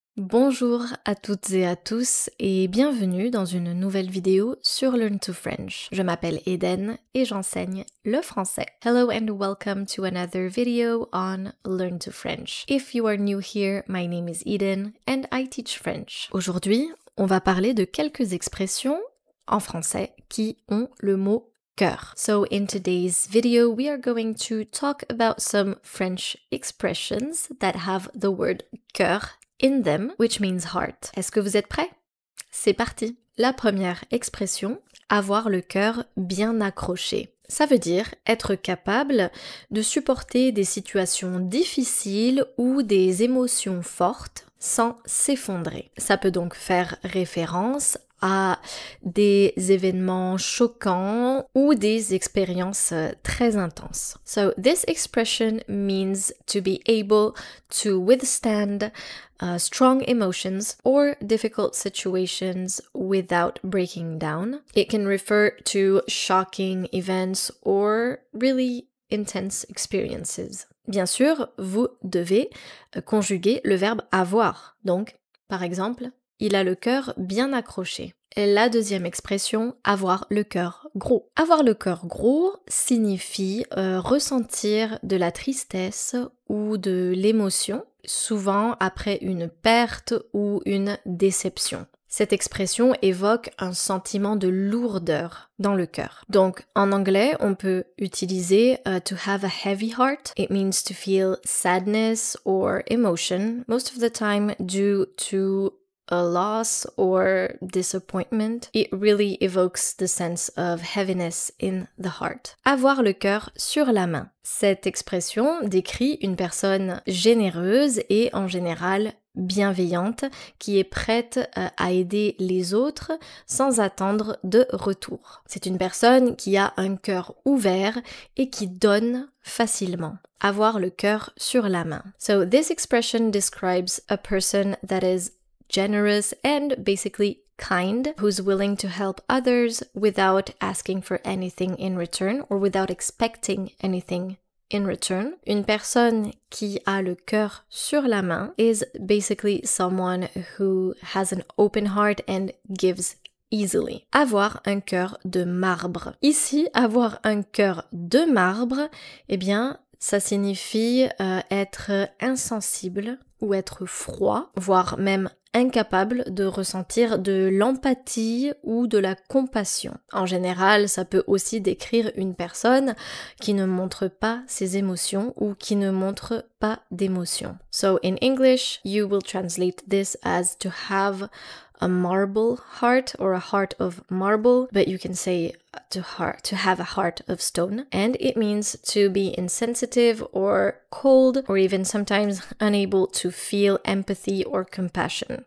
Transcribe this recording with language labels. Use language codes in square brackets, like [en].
[fr] Bonjour à toutes et à tous et bienvenue dans une nouvelle vidéo sur Learn to French. Je m'appelle Eden et j'enseigne le français. [en] Hello and welcome to another video on Learn to French. If you are new here, my name is Eden and I teach French. [fr] Aujourd'hui, on va parler de quelques expressions en français qui ont le mot cœur. [en] So in today's video, we are going to talk about some French expressions that have the word cœur in them, which means heart. [fr] Est-ce que vous êtes prêts? C'est parti! La première expression, avoir le cœur bien accroché. Ça veut dire être capable de supporter des situations difficiles ou des émotions fortes sans s'effondrer. Ça peut donc faire référence à des événements choquants ou des expériences très intenses. [en] So this expression means to be able to withstand strong emotions or difficult situations without breaking down. It can refer to shocking events or really intense experiences. [fr] Bien sûr, vous devez conjuguer le verbe avoir. Donc, par exemple, il a le cœur bien accroché. Et la deuxième expression, avoir le cœur gros. Avoir le cœur gros signifie ressentir de la tristesse ou de l'émotion, souvent après une perte ou une déception. Cette expression évoque un sentiment de lourdeur dans le cœur. Donc, en anglais, on peut utiliser [en] to have a heavy heart. It means to feel sadness or emotion, most of the time due to a loss or disappointment. It really evokes the sense of heaviness in the heart. [fr] Avoir le cœur sur la main. Cette expression décrit une personne généreuse et en général bienveillante qui est prête à aider les autres sans attendre de retour. C'est une personne qui a un cœur ouvert et qui donne facilement. Avoir le cœur sur la main. [en] So this expression describes a person that is generous and basically kind, who's willing to help others without asking for anything in return or without expecting anything in return. [fr] Une personne qui a le cœur sur la main [en] is basically someone who has an open heart and gives easily. [fr] Avoir un cœur de marbre. Ici, avoir un cœur de marbre, eh bien, ça signifie être insensible ou être froid, voire même incapable de ressentir de l'empathie ou de la compassion. En général, ça peut aussi décrire une personne qui ne montre pas ses émotions ou qui ne montre pas d'émotions. [en] So in English, you will translate this as to have a marble heart or a heart of marble, but you can say to have a heart of stone, and it means to be insensitive or cold or even sometimes unable to feel empathy or compassion.